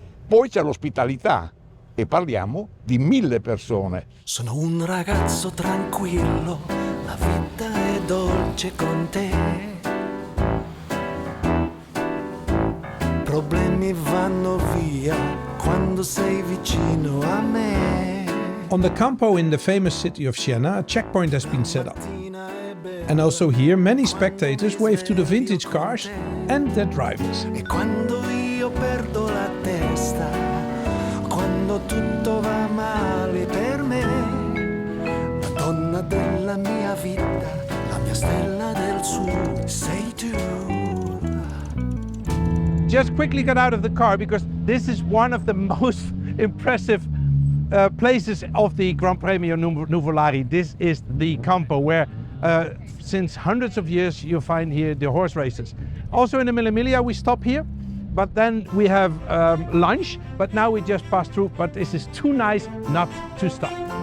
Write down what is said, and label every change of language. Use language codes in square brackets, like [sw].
[it] Poi c'è l'ospitalità e parliamo di 1000 persone. Sono un ragazzo tranquillo, la vita è dolce con te. Problemi vanno via quando sei vicino a me. [en] On the Campo in the famous city of Siena, a checkpoint has been set up. And also here, many spectators wave to the vintage cars and their drivers. [it] E quando io perdo la testa, quando tutto va male per me, la donna della mia vita, la mia stella del sud, sei tu. [en] Just quickly get out of the car because this is one of the most impressive places of the Gran Premio Nuvolari. This is the Campo where since hundreds of years you find here the horse races. Also in the Mille Miglia we stop here, but then we have lunch, but now we just pass through, but this is too nice not to stop.